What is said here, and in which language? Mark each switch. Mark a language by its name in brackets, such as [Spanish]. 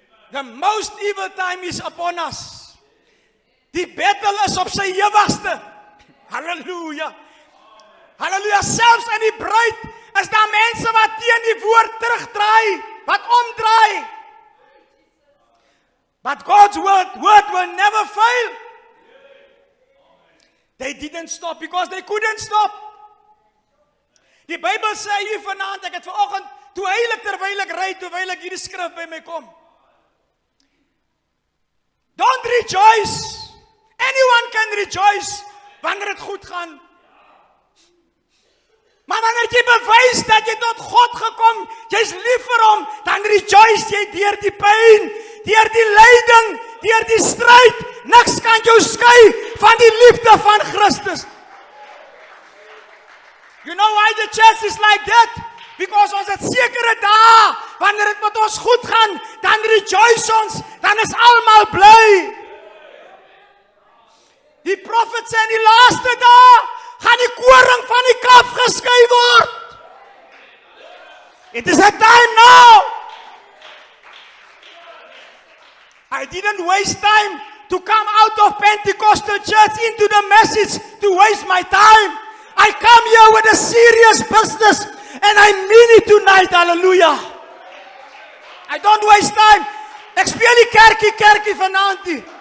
[English] The most evil time is upon us. [Afrikaans] Die battle is op sy ewigste. Hallelujah. Hallelujah. Selfs in die bruid is daar mense wat teen die woord terugdraai, wat omdraai. [English] But God's word will never fail. They didn't stop because they couldn't stop. [Afrikaans] Die Bybel sê hier vanaand, ek het vanoggend, terwyl ek ry, terwyl ek hierdie skrif by my kom. [English] Don't rejoice. Anyone can rejoice [Afrikaans] wanneer dit goed gaan. Maar wanneer jy bewys dat jy tot God gekom, jy's lief vir hom, dan rejoice jy deur die pyn, deur die lyding, deur die stryd. Niks kan jou skei van die liefde van Christus. [English] You know why the church is like that? [Afrikaans] Because ons het sekere dae, wanneer dit met ons goed gaan, dan rejoice ons, dan is almal bly. Die profet sê in die laaste dae, gaan die koring van die kaf geskei word. [English] It is a time now. I didn't waste time to come out of Pentecostal church into the message to waste my time. I come here with a serious business and I mean it tonight, hallelujah. I don't waste time. [Afrikaans] Ek speel die kerkie vanaand nie.